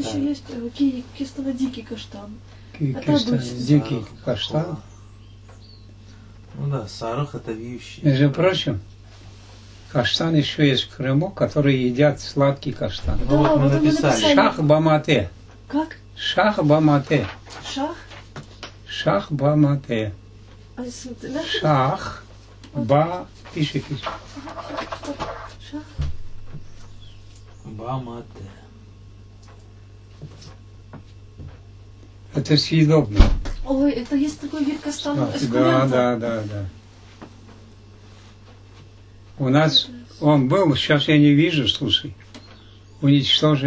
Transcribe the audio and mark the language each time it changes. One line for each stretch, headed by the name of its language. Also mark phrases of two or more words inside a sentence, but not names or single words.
Russian: еще есть кистано-дикий каштан. Это Кистано обычный. дикий каштан. Ну да, сарах это вьющий. Между прочим, каштан еще есть в Крыму, которые едят сладкий каштан. Ну вот мы вот написали. Шах-бамате. Как? Шах-бамате. Шах? Шах-бамате. А, да? Шах-ба. Пиши. Шах. Бамате. Это съедобно. Ой, это есть такой вид каштана. Да, эскулента. да. У нас он был, сейчас я не вижу, слушай. Уничтожили.